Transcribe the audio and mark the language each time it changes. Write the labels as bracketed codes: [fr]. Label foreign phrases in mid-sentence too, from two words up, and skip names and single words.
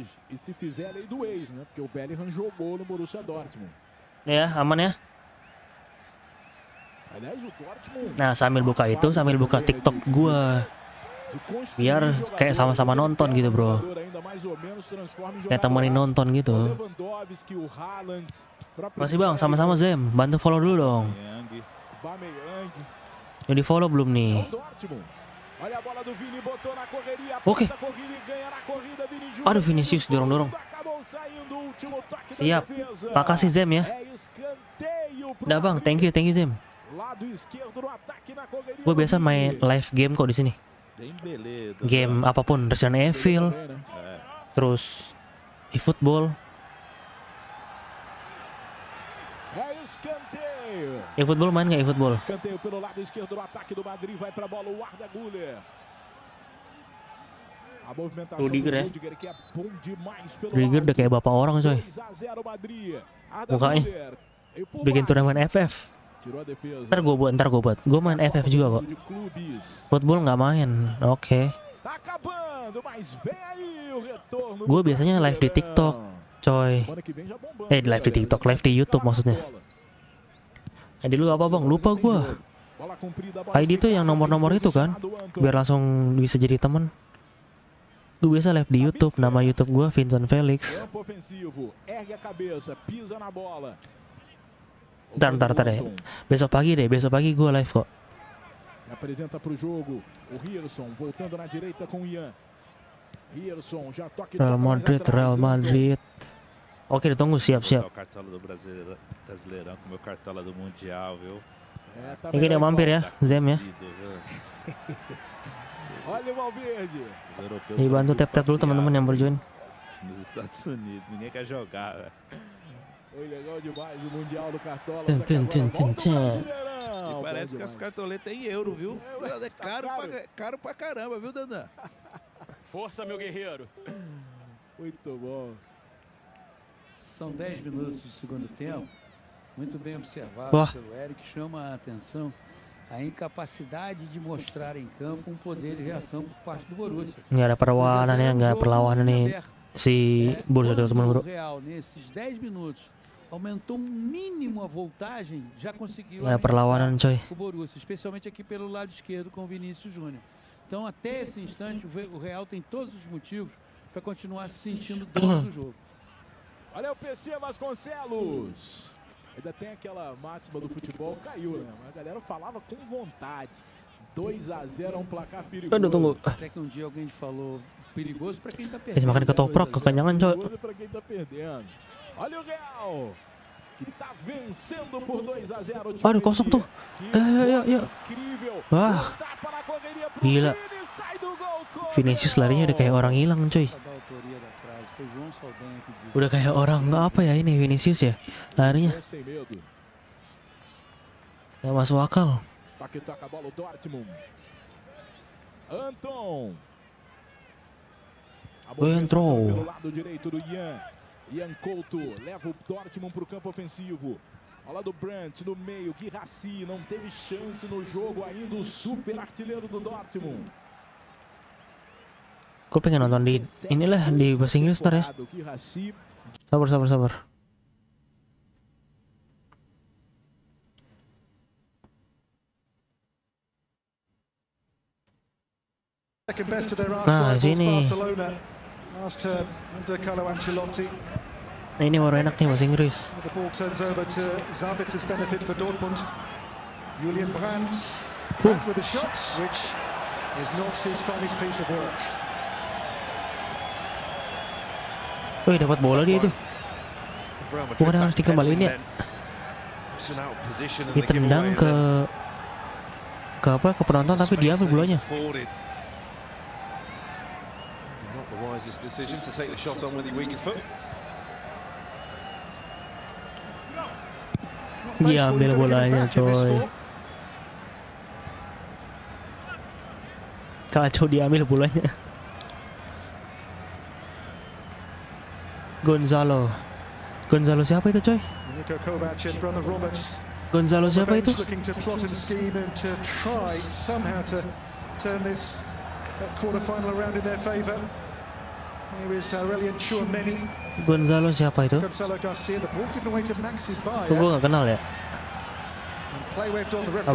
[pt] E se fizer, é lei do ex, né? Porque o Bellingham jogou no Borussia Dortmund. [id] Ya aman ya. [pt] Aliás, o Dortmund... [id] Nah sambil buka itu, sambil buka TikTok gua, biar kayak sama-sama nonton gitu bro. Kayak temenin nonton gitu. Masih bang, sama-sama Zem, bantu follow dulu dong. Udah di follow belum nih? Oke. Aduh Vinicius dorong-dorong. Siap. Makasih Zem ya. Udah bang, [en] thank you Zem. [id] Gue biasa main [en] live game [id] kok di sini. Game apapun, Resident Evil, terus eFootball. eFootball main nggak eFootball? [pt] Escanteio pelo lado esquerdo do ataque do Madrid, vai pra bola o Arda Güler. A movimentação [id] Rudiger ya. [pt] do Rudiger que é bom demais pelo [id] Rudiger udah kayak bapak orang coy. 2-0 Madrid. Arda Mukanya Güler. [pt] E por [id] bikin [pt] baixo. [id] turnamen FF. [pt] Tirou a defesa. [id] Ntar gue buat. Gue main FF juga kok. [pt] De clubes. [id] Football nggak main. Oke. [pt] Tá acabando, mas vem aí o retorno. [id] Gue biasanya live di TikTok, coy. [pt] Semana que vem já bombando, [id] Live di TikTok, live di YouTube maksudnya. ID lu apa bang? Lupa gue. [pt] Bola comprida, bola [id] ID tuh yang nomor-nomor itu kan, biar langsung bisa jadi temen. Gue biasa live di YouTube, nama YouTube gue Vincent Felix. [pt] Campo ofensivo, ergue a cabeça, pisa na bola. [id] Ntar deh. Besok pagi gue live kok. [pt] Se apresenta pro jogo. O Hirson voltando na direita com o Ian. Hirson já toca e Real toca mais Madrid, atrás, Real Anton. Madrid. [id] Oke, ditunggu, siap. [pt] O cartola do Brasileirão com o meu cartola do Mundial, viu? É, tá [id] Ini dia [pt] melhor [id] mampir ya, Zem ya. [pt] Olha o Valverde. Os europeus [id] Dibantu [pt] foram [id] tap-tap dulu teman-teman yang berjoin. [pt] nos Estados Unidos, ninguém quer jogar, velho. Foi legal demais o Mundial do Cartola. Tum, só que tum, agora tum, volta o tum. Brasileirão. E parece Bom que as demais. cartoletas em euro, viu? É caro pra caramba, viu, Dandan? Força, meu guerreiro. Muito bom. São 10 minutos do segundo tempo. Muito bem observado [id] Wah. [pt] pelo Eric. Chama a atenção a incapacidade de mostrar em campo um poder de reação por parte do Borussia. [id] Nggak ada perlawanan ya, nggak perlawanan nih si Borussia Dortmund bro. [pt] Real nesses 10 minutos aumentou mínimo a voltagem, já conseguiu [id] Ya perlawanan coy. [pt] o Borussia, especialmente aqui pelo lado esquerdo com o Vinícius Júnior. Então, até esse instante, o Real tem todos os motivos para continuar se sentindo dono do jogo. Olha o PC Vasconcelos. Ainda tem aquela máxima do futebol, caiu, né? Mas a galera falava com vontade. 2-0 é um placar perigoso. [id] Aduh, tunggu. [pt] Até que um dia alguém falou perigoso para quem tá [id] Guys, [pt] perdendo. [id] makan ketoprak kekenyangan coy. [pt] Perigoso pra quem tá perdendo. Olha o Real, que tá vencendo por 2-0. [id] Aduh, kosong tuh. Ya. [pt] Incrível. [id] Wah, [pt] Tapa na correria pro [id] gila. [pt] Vini, sai do gol. [id] Vinicius larinya udah kayak orang hilang coy. [pt] Da autoria da frase, foi João Saldanha que disse. [id] Udah kayak orang apa ya ini Vinicius ya larinya. [pt] Sem medo. [id] Gak masuk akal. [pt] Toca a bola o Dortmund. Anton. A Entrou. movimentação pelo lado direito do Ian Couto leva o Dortmund para o campo ofensivo. Ao lado do Brandt no meio, Guirassy não teve chance no jogo ainda, o super artilheiro do Dortmund. [id] Gue pengen nonton di inilah di bahasa Inggris ntar ya. [pt] Guirassy. [id] Sabar. [en] Second best of their arch [id] Nah, [en] rivals, [id] sini. [en] Barcelona. Last term under Carlo Ancelotti. [id] Nah, ini baru enak nih bahasa Inggris. [en] The ball turns over to Sabit's benefit for Dortmund. Julian Brandt back with a shot, which is not his finest piece of work. [id] Wih, dapat bola dia itu. Bukan harus dikembaliin ya. Ditendang ke penonton tapi diambil bolanya. Dia ambil bolanya coy. Kacau, dia ambil bolanya. Gonzalo siapa itu coy? [en] Nico Kovac and brother Robert. [id] Gonzalo siapa itu? [en] Looking to plot and scheme and to try somehow to turn this quarter-final around in their favour. Here is Aurelian Tchouameni. [id] Gonzalo siapa itu? [en] Gonzalo Garcia, the ball given away to Maxi [id] Gue [en] Bayer. [id] gak kenal ya. [en] And play waved on the referee.